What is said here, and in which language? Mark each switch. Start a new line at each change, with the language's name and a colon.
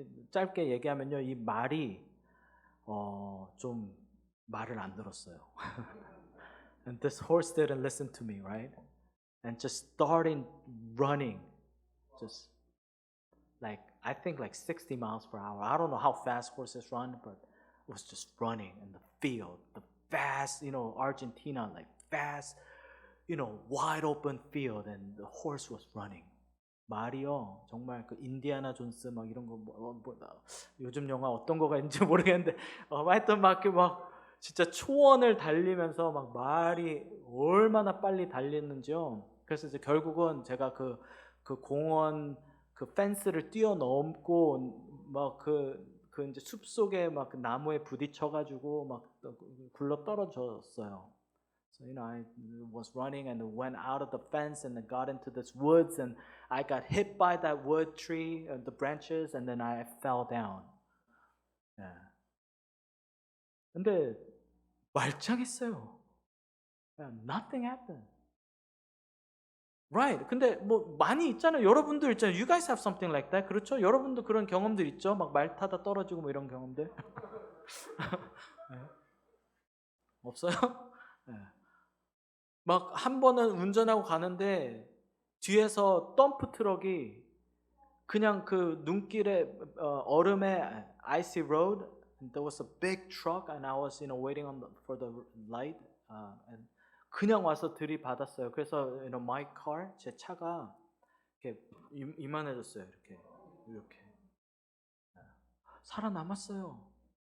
Korean: 짧게 얘기하면요, 이 말이 좀 말을 안 들었어요.
English: And this horse didn't listen to me, right? And just starting running, just like I think like 60 miles per hour. I don't know how fast horses run, but it was just running in the field, the vast, Argentina, like vast, wide open field, and the horse was running.
Korean: 말이요, 정말 그 인디아나 존스 막 이런 거 요즘 영화 어떤 거가 있는지 모르겠는데 하여튼 막 진짜 초원을 달리면서 막 말이 얼마나 빨리 달리는지요. 그래서 이제 결국은 제가 그 공원 그 펜스를 뛰어넘고 막 그 이제 숲 속에 막 그 나무에 부딪혀가지고 막 굴러 떨어졌어요.
English: So, I was running and went out of the fence and then got into this woods and I got hit by that wood tree, the branches, and then I fell down.
Korean: 예. 근데 말짱했어요.
English: Nothing happened. Right.
Korean: 근데 뭐 많이 있잖아요. 여러분들 있잖아요.
English: You guys have something like that.
Korean: 그렇죠? 여러분도 그런 경험들 있죠? 막 말 타다 떨어지고 뭐 이런 경험들. 네. 없어요? 네. 막 한 번은 운전하고 가는데 뒤에서 덤프 트럭이 그냥 그 눈길에 얼음에
English: icy road and there was a big truck and I was waiting for the light and
Korean: 그냥 와서 들이받았어요. 그래서
English: my car
Korean: 제 차가 이렇게 이만해졌어요. 이렇게 살아남았어요.